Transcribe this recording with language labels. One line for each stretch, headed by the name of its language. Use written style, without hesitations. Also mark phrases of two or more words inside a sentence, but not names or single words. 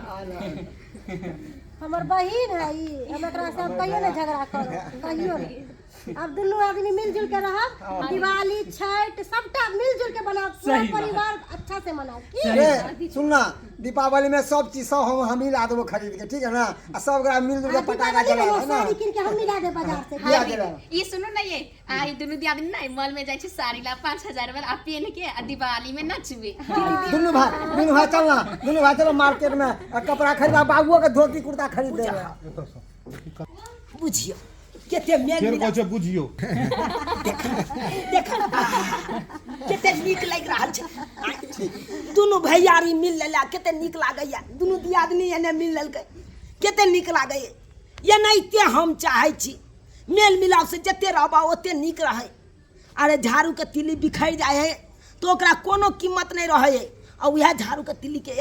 Maithili: हमर बहिन है ई हम एकरा से कहियो नहीं झगड़ा करो कहियो नहीं अब दोनों आदमी मिलजुल के रहब दिवाली छठ सबटा मिलजुल के बनाब पूरा परिवार अच्छा से मनाब अरे सुनना दीपावली में सब चीज सब हम ला देबो खरीद के ठीक है ना आ सब गरा मिलजुल के पटाखा जलाबो है ना साड़ी किन के हम मिला दे बाजार से लिया दे ये सुनो ना ये आई दुनू दियादनी ना मॉल में जाय छै साड़ी ला 5,000 वाला पहन के आ दिवाली में नचबे दुनू भाई चलो मार्केट में कपड़ा खरीदा बाबुओ के धोती कुर्ता खरीद देबे बुझियो केते मेल फेर मिला कहै छै बुझियो देखा केते नीक लागि रहल छै दुनू भैयारी मिल लेला केते नीक लागैया दुनू दियादनी एने मिल लेलकै केते नीक लागैया एनाहिते हम चाहै छी मेल मिलाप से जते रहबा ओते नीक रहै अरे झाड़ू के तिली बिखरि जाइ है तो ओकरा कोनो कीमत नहीं रहै है और वएह झाड़ू के तिली के